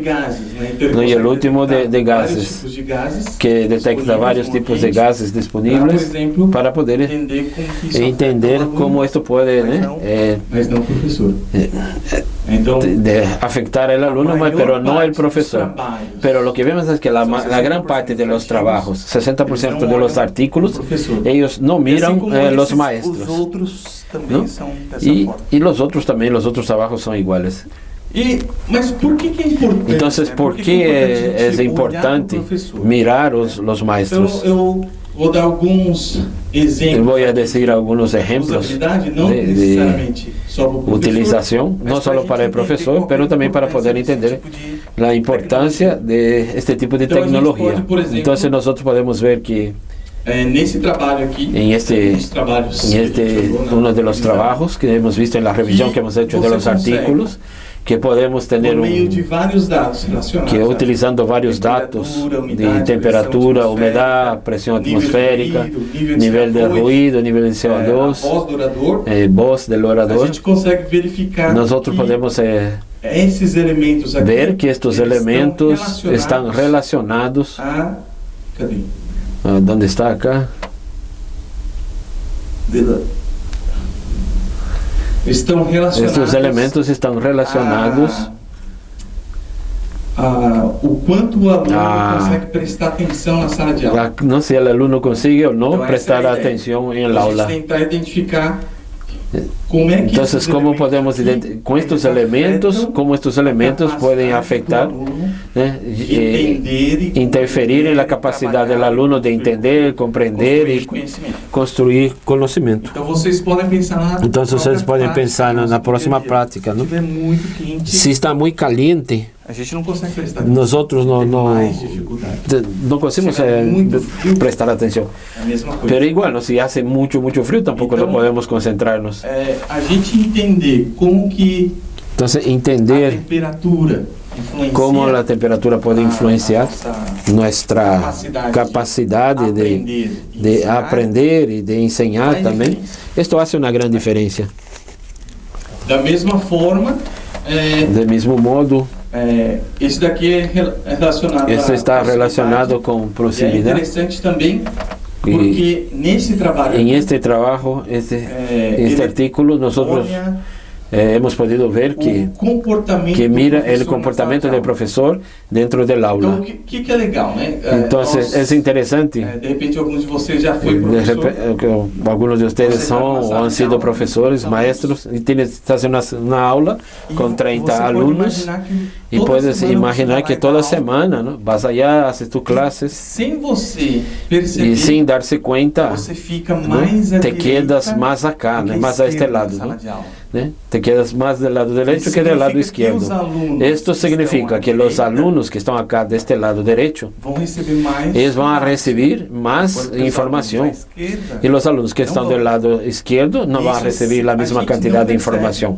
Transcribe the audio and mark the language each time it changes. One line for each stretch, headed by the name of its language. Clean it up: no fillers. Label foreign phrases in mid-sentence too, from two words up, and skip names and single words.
Portuguese: E o último de gases, que detecta vários tipos de gases disponíveis para poder entender como isso pode mas não o professor. afectar o aluno, mas não o professor.
Spanish: Pero lo que vemos es que la gran parte de los trabajos, 60% de los artículos, ellos no miran los maestros.
Portuguese: Os outros também são dessa forma. E os outros também, os outros trabalhos são iguais. Mas por que é importante? Então, por que é importante mirar os maestros? Eu vou dar alguns exemplos. Vou dizer alguns exemplos de utilização, não só para o professor, mas também para poder entender a importância de este tipo de tecnologia. Então, nós podemos ver que nesse trabalho aqui,
Spanish: uno de los trabajos que hemos visto en la revisión que hemos hecho de los artículos, que podemos tener que utilizando varios datos de temperatura, humedad, presión atmosférica, nivel de ruido, nivel de CO2, voz del orador, nosotros podemos ver que estos elementos están relacionados. ¿Dónde está acá?
Portuguese: Estes elementos estão relacionados o quanto o aluno consegue prestar atenção na sala de aula. Não sei se o aluno consegue ou não prestar atenção em aula. A gente tentar identificar como é que então, como podemos com estes elementos, como estes elementos podem afetar, interferir na capacidade do aluno de entender, compreender e construir conhecimento. Então vocês podem pensar na próxima prática, não? Se está muito caliente, A gente não consegue prestar atenção.
Spanish: Nosotros no conseguimos prestar atención. Pero igual, ¿no? Si hace mucho frío, tampoco no podemos concentrarnos.
Portuguese: A gente entender como que
Spanish: entonces, entender
Portuguese: a temperatura
Spanish: cómo la temperatura puede influenciar nuestra capacidad de aprender y de enseñar también. Esto hace una gran diferencia.
Portuguese: Da mesma forma,
Spanish: del mismo modo,
Portuguese: isso daqui é relacionado isso está relacionado com proximidade. É interessante também porque nesse trabalho,
Spanish: en este trabajo, este artículo, nosotros hemos podido ver que mira el comportamiento del profesor dentro del aula.
Portuguese: Então, o que é legal, né?
Spanish: Entonces, es interesante.
Portuguese: De repente, alguns de vocês já foi professor.
Spanish: Algunos de ustedes son o han sido profesores, maestros, y estás haciendo una aula con 30 alumnos y puedes imaginar que toda semana, ¿no? Vas allá, haces tus clases
Portuguese: sem você perceber,
Spanish: y sin darse cuenta,
Portuguese: você fica
Spanish: ¿no?
Portuguese: mais
Spanish: Te quedas más acá, ¿no? Más a este lado, ¿no? ¿no? Te quedas más del lado derecho que del lado izquierdo. Esto significa que los alumnos que están acá de este lado derecho, ellos van a recibir más información, y los alumnos que están del lado izquierdo no van a recibir la misma cantidad de información.